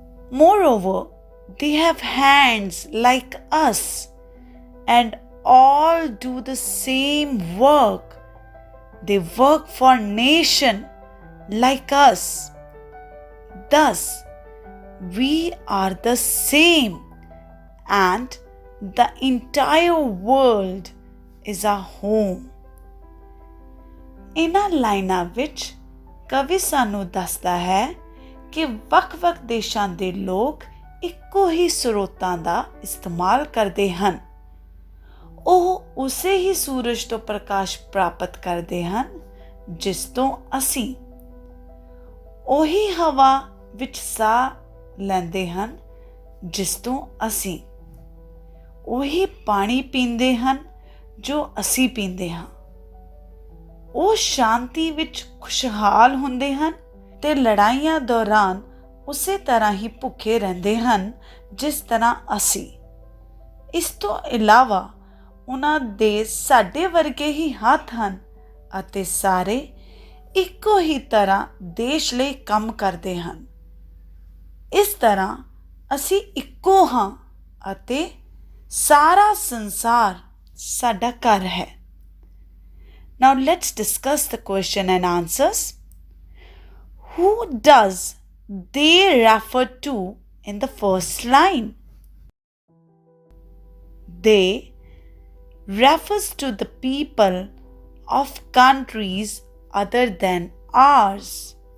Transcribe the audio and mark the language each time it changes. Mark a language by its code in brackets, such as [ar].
[en] Moreover, they have hands like us and all do the same work. They work for nation like us. Thus, we are the same, and the entire world is our home. [pa] ਇਨ੍ਹਾਂ ਲਾਈਨਾਂ ਵਿੱਚ ਕਵੀ ਸਾਨੂੰ ਦੱਸਦਾ ਹੈ ਕਿ ਵੱਖ-ਵੱਖ ਦੇਸ਼ਾਂ ਦੇ ਲੋਕ ਇੱਕੋ ਹੀ ਸਰੋਤਾਂ ਦਾ ਇਸਤੇਮਾਲ ਕਰਦੇ ਹਨ। ਉਹ ਉਸੇ ਹੀ ਸੂਰਜ ਤੋਂ ਪ੍ਰਕਾਸ਼ ਪ੍ਰਾਪਤ ਕਰਦੇ ਹਨ ਜਿਸ ਤੋਂ ਅਸੀਂ, ਉਹੀ ਹਵਾ ਵਿੱਚ ਸਾਹ ਲੈਂਦੇ ਹਨ ਜਿਸ ਤੋਂ ਅਸੀਂ, ਉਹੀ ਪਾਣੀ ਪੀਂਦੇ ਹਨ ਜੋ ਅਸੀਂ ਪੀਂਦੇ ਹਾਂ। ਉਹ ਸ਼ਾਂਤੀ ਵਿੱਚ ਖੁਸ਼ਹਾਲ ਹੁੰਦੇ ਹਨ ਤੇ ਲੜਾਈਆਂ ਦੌਰਾਨ ਉਸੇ ਤਰ੍ਹਾਂ ਹੀ ਭੁੱਖੇ ਰਹਿੰਦੇ ਹਨ ਜਿਸ ਤਰ੍ਹਾਂ ਅਸੀਂ। ਇਸ ਤੋਂ ਇਲਾਵਾ ਉਹਨਾਂ ਦੇ ਸਾਡੇ ਵਰਗੇ ਹੀ ਹੱਥ ਹਨ ਅਤੇ ਸਾਰੇ ਇੱਕੋ ਹੀ ਤਰ੍ਹਾਂ ਦੇਸ਼ ਲਈ ਕੰਮ ਕਰਦੇ ਹਨ। ਇਸ ਤਰ੍ਹਾਂ ਅਸੀਂ ਇੱਕੋ ਹਾਂ ਅਤੇ ਸਾਰਾ ਸੰਸਾਰ ਸਾਡਾ ਘਰ ਹੈ। [en] Now let's discuss the question and answers. Who does they refer to in the first line? They refers to the people of countries other than ours.